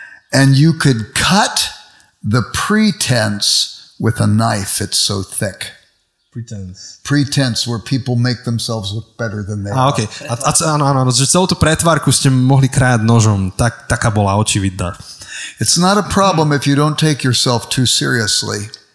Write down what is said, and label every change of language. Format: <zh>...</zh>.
<en>And you could cut the pretense with a knife, it's so thick. Pretense, where people make themselves look better than they are. Okay.</en> <sk>Áno, že celú tú pretvárku ste mohli krájať nožom. Taká bola očividná.</sk> <en>It's not a problem if you don't take yourself too seriously.</en>